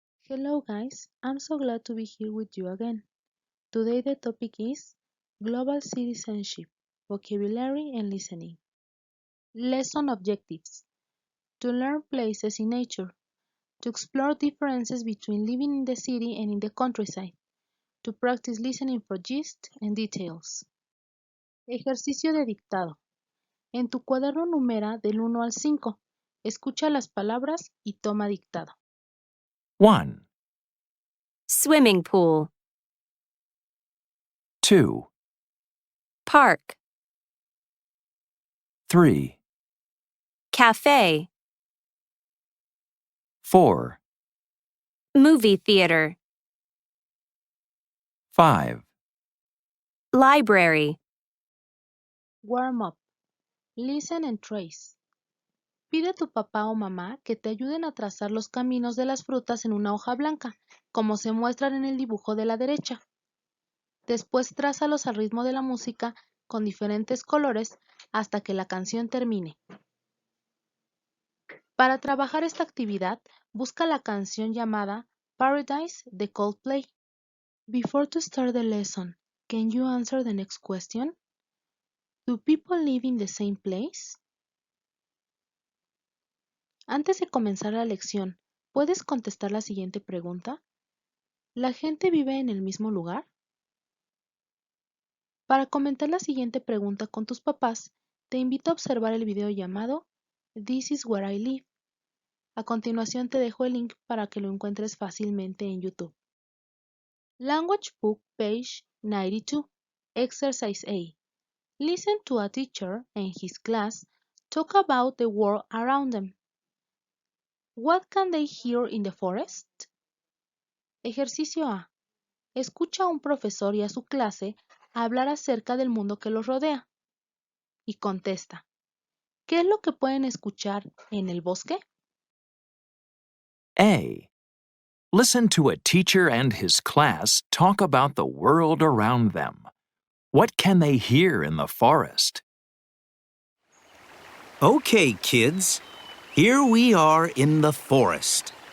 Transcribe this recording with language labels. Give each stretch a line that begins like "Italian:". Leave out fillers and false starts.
English: Hello guys, I'm so glad to be here with you again. Today the topic is Global Citizenship, Vocabulary and Listening. Lesson Objectives: to learn places in nature, to explore differences between living in the city and in the countryside, to practice listening for gist and details.
Spanish: Ejercicio de dictado. En tu cuaderno numera del 1 al 5. Escucha las palabras y toma dictado.
English: 1, Swimming pool, 2, park, 3, cafe, 4, movie theater, 5, library, Warm up. Listen and trace.
Spanish: Pide a tu papá o mamá que te ayuden a trazar los caminos de las frutas en una hoja blanca, como se muestran en el dibujo de la derecha. Después trázalos al ritmo de la música con diferentes colores hasta que la canción termine. Para trabajar esta actividad, busca la canción llamada Paradise de Coldplay.
English: Before to start the lesson, can you answer the next question? Do people live in the same place?
Spanish: Antes de comenzar la lección, ¿puedes contestar la siguiente pregunta? ¿La gente vive en el mismo lugar? Para comentar la siguiente pregunta con tus papás, te invito a observar el video llamado This is where I live. A continuación te dejo el link para que lo encuentres fácilmente en YouTube.
English: Language Book, page 92, Exercise A. Listen to a teacher and his class talk about the world around them. What can they hear in the forest?
Spanish: Ejercicio A. Escucha a un profesor y a su clase hablar acerca del mundo que los rodea. Y contesta. ¿Qué es lo que pueden escuchar en el bosque?
English: A. Listen to a teacher and his class talk about the world around them. What can they hear in the forest? Okay, kids, here we are in the forest.